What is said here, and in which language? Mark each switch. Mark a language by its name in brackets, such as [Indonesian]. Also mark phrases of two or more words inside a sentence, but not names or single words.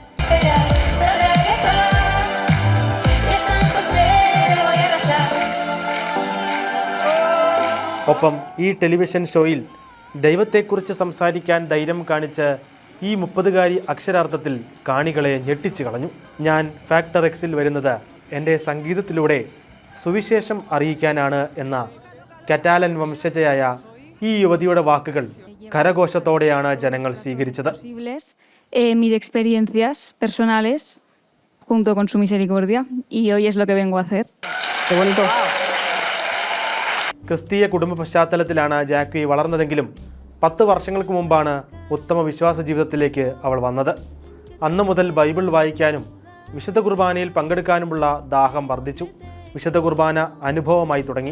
[Malayalam] ഒപ്പം ഈ ടെലിവിഷൻ ഷോയിൽ ദൈവത്തെക്കുറിച്ച് സംസാരിക്കാൻ ധൈര്യം കാണിച്ച് ഈ 30-കാരി അക്ഷരാർത്ഥത്തിൽ കാണികളെ ഞെട്ടിച്ചു കളഞ്ഞു. ഞാൻ ഫാക്ടർ എക്സിൽ വരുന്നത് എൻ്റെ സംഗീതത്തിലൂടെ സുവിശേഷം അറിയിക്കാനാണ് എന്ന കറ്റാലൻ വംശജയായ ഈ യുവതിയുടെ വാക്കുകൾ കരഘോഷത്തോടെയാണ് ജനങ്ങൾ സ്വീകരിച്ചത്. [Spanish] Mis experiencias personales junto con su misericordia y hoy es lo que vengo a hacer. Qué bonito. [Malayalam] ക്രിസ്തീയ കുടുംബ പശ്ചാത്തലത്തിലാണ് ജാക്വി വളർന്നതെങ്കിലും 10 വർഷങ്ങൾക്ക് മുമ്പാണ് ഉത്തമ വിശ്വാസ ജീവിതത്തിലേക്ക് അവൾ വന്നത്. അന്നു മുതൽ ബൈബിൾ വായിക്കാനും വിശുദ്ധ കുർബാനയിൽ പങ്കെടുക്കാനുമുള്ള ദാഹം വർദ്ധിച്ചു. വിശുദ്ധ കുർബാന അനുഭവമായി തുടങ്ങി.